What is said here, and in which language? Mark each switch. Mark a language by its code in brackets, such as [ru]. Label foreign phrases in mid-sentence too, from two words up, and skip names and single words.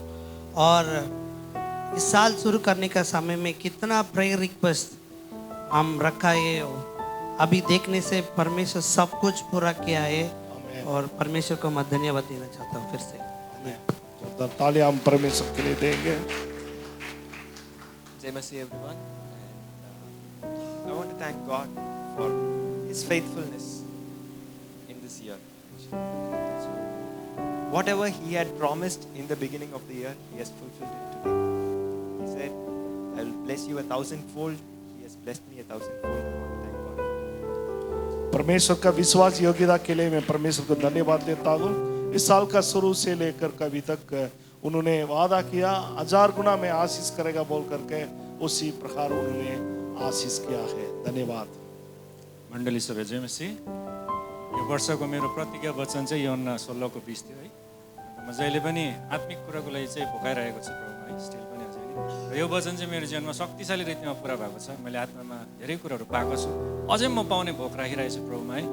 [hi] और इस साल शुरू करने का समय में कितना [en] prayer request [hi] हम रखा है, अभी देखने से परमेश्वर सब कुछ पूरा किया है और परमेश्वर को मैं धन्यवाद देना चाहता हूँ फिर से। जोरदार तालियां हम परमेश्वर के लिए देंगे। जय मसीह [en] everyone. And I want to thank God for His faithfulness in this year. So, whatever He had promised in the beginning of the year, He has fulfilled it today. He said, I will bless you 1,000-fold. He has blessed me 1,000-fold. I want to thank God. [hi] परमेश्वर का विश्वास योग्यता के लिए मैं परमेश्वर को धन्यवाद देता हूँ। इस साल का शुरू से लेकर अभी तक उन्होंने वादा किया 1000 गुना में आशीष करेगा बोल करके, उसी प्रकार उन्होंने आशीष किया है। धन्यवाद। [ne] मण्डली सबै जय मसीह। यो वर्षको मेरो प्रतिज्ञा वचन चाहिँ यूहन्ना 16 को 20 थियो है। म जहिले पनि आत्मिक कुराको लागि चाहिँ भोकाइरहेको छु प्रभुमा है, स्टिल पनि अझै नि। र यो वचन चाहिँ मेरो जीवनमा शक्तिशाली रीतिमा पुरा भएको छ। मैले आत्मामा धेरै कुराहरू पाएको छु, अझै म पाउने भोक राखिरहेको छु प्रभुमा है।